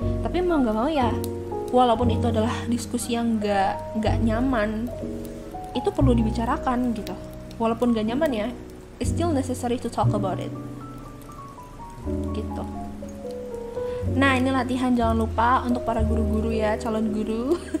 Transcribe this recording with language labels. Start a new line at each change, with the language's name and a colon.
Indonesian: Tapi mau gak mau ya, walaupun itu adalah diskusi yang gak nyaman, itu perlu dibicarakan gitu. Walaupun gak nyaman ya,
English: it's still necessary to talk about it gitu.
Indonesian: Nah ini latihan, jangan lupa untuk para guru-guru ya, calon guru.